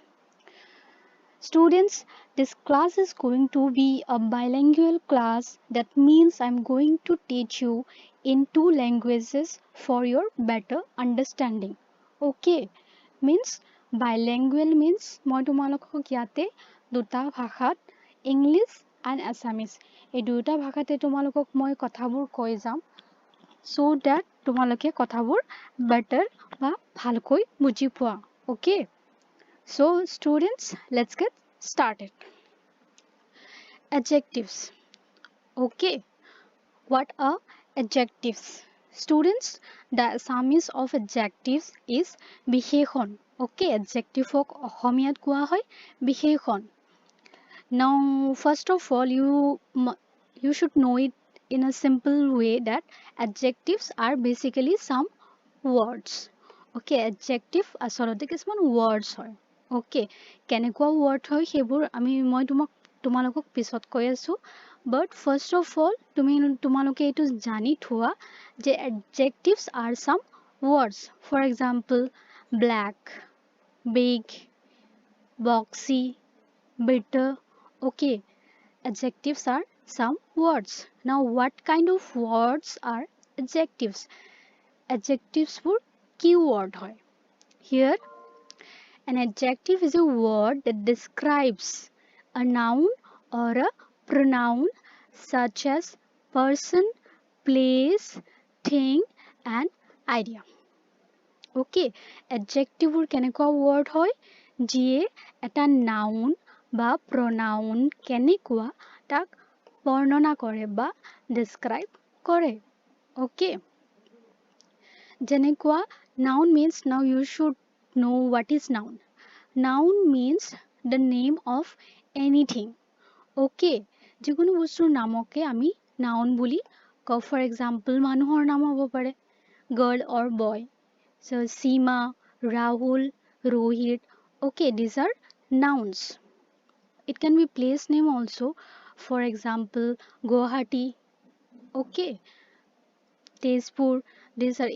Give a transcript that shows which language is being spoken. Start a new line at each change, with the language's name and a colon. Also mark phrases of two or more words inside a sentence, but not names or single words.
English: Students, this class is going to be a bilingual class. That means I'm going to teach you in two languages for your better understanding. Okay, means bilingual means
Assamese: মই তোমালোকক ইয়াতে দুটা ভাষাত
English: English and Assamese
Assamese: এই দুটা ভাষাতে তোমালোকক মই কথাবোৰ কৈ যাম
English: so that
Assamese: তোমালোকে কথাবোৰ better বা ভালকৈ বুজি পোৱা okay.
English: So, students, let's get started. Adjectives. Okay, what are adjectives? Students, the Assamese of adjectives is বিশেষণ.
Assamese: Okay,
English: adjective ok
Assamese: অসমীয়াত কোৱা হয় বিশেষণ.
English: Now, first of all, you should know it in a simple way that adjectives are basically some words.
Assamese: Okay, adjective আচলতে কিছুমান words হয়. Okay, কেনেকুৱা word হয় সেইবোৰ মই তোমালোকক পিছত কৈ আছো.
English: But first of all,
Assamese: তোমালোকে এইটো জানি থোৱা যে
English: adjectives are some words. For example, black, big, boxy, bitter. Okay, adjectives are some words. Now, what kind of words are adjectives? Adjectives were keyword hoy. Here, an adjective is a word that describes a noun or a pronoun such as person, place, thing, and idea.
Assamese: Okay, adjective বোৰ কেনেকুৱা word হয় যিয়ে এটা noun বা pronoun কেনেকুৱা তাক বৰ্ণনা কৰে বা describe কৰে.
English: Okay, যেনেকুৱা noun means now you should know what is noun. Noun means the name of anything.
Assamese: Okay, যিকোনো বস্তুৰ নামকে আমি noun বুলি কওঁ.
English: For example,
Assamese: মানুহৰ নাম হ'ব পাৰে
English: girl or boy. So Seema, Rahul, Rohit. Okay, these are nouns. It can be place name also. For example, Guwahati. Okay, Tezpur. These are.